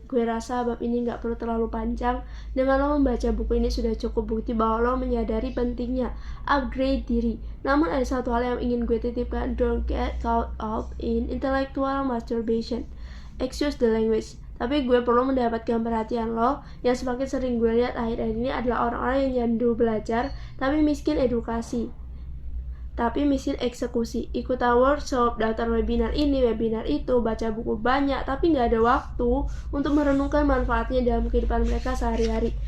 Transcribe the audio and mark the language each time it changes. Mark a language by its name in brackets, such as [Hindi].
[Indonesian] Gue rasa bab ini gak perlu terlalu panjang. Dengan lo membaca buku ini sudah cukup bukti bahwa lo menyadari pentingnya upgrade diri. Namun ada satu hal yang ingin gue titipkan. [English] Don't get caught up in intellectual masturbation. Excuse the language. [Indonesian] Tapi gue perlu mendapatkan perhatian lo. Yang semakin sering gue lihat akhir-akhir ini adalah orang-orang yang nyandu belajar tapi miskin edukasi, tapi miskin eksekusi. Ikut workshop, daftar webinar ini, webinar itu, baca buku banyak, tapi nggak ada waktu untuk merenungkan manfaatnya dalam kehidupan mereka sehari-hari.